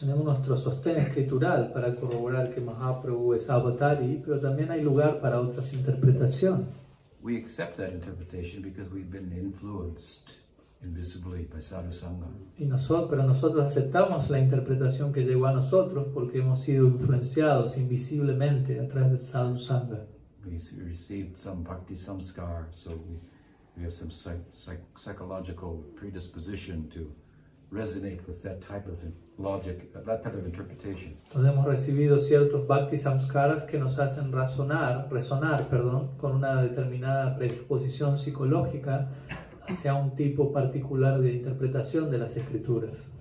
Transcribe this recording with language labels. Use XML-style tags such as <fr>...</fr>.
<es>Tenemos nuestro sostén escritural para corroborar que Mahaprabhu es avatari, pero también hay lugar para otras interpretaciones.</es> <en>We accept that interpretation because we've been influenced invisibly by sadhu sangha.</en> <es>Pero nosotros aceptamos la interpretación que llegó a nosotros porque hemos sido influenciados invisiblemente a través del sadhu sangha.</es> <en>We received some bhakti samskar, so we have some psychological predisposition to resonate with that type of logic, that type of interpretation.</en> <es>Entonces hemos recibido ciertos bhakti samskaras que nos hacen resonar, con una determinada predisposición psicológica hacia un tipo particular de interpretación de las escrituras.</es>